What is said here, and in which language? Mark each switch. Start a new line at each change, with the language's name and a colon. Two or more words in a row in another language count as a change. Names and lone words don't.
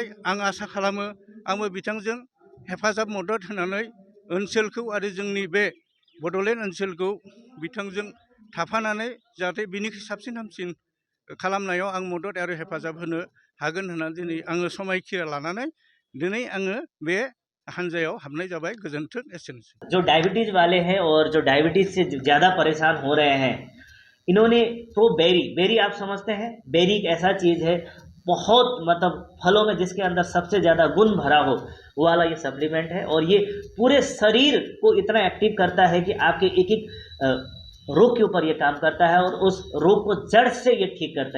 Bodo: आं आसा खालामो आंबो बिथांजों हेफाजाब मदद होनानै ओनसोलखौ आरो जोंनि बे बड'लेण्ड ओनसोलखौ बिथांजों थाफानानै जाहाथे बिनिख्रुइ साबसिन हामसिन खालामनायाव आं मदद आरो हेफाजाब होनो हागोन होननानै दिनै आङो समायखिरा लानानै दिनै आङो बे हान्जायाव हाबनाय जाबाय। गोजोन्थों, एसेनोसै।
Hindi: जो डायबिटीज वाले हैं और जो डायबिटीज से ज़्यादा परेशान हो रहे हैं, इन्होंने बेरी आप समझते हैं, बेरी एक ऐसा चीज़ है बहुत मतलब फलों में जिसके अंदर सबसे ज़्यादा गुण भरा हो वो वाला ये सप्लीमेंट है। और ये पूरे शरीर को इतना एक्टिव करता है कि आपके एक एक रोग के ऊपर ये काम करता है और उस रोग को जड़ से ये ठीक करता है।